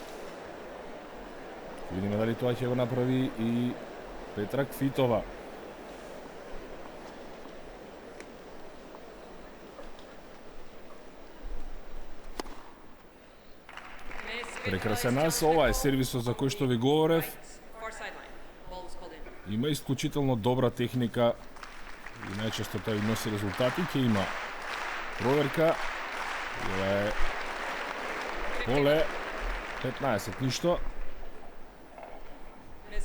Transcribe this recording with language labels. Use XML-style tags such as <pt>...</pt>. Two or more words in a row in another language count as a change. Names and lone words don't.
<mk>Видиме дали тоа ќе го направи и Петра Квитова. Прекрасен нас, ова е сервисот за кој што ви говорев.</mk> <en>Far sideline. Ball was called in.</en> <mk>Има исклучително добра техника и најчесто тој носи резултати. Ќе има проверка. Ова е поле 15 ништо. Ms.</mk>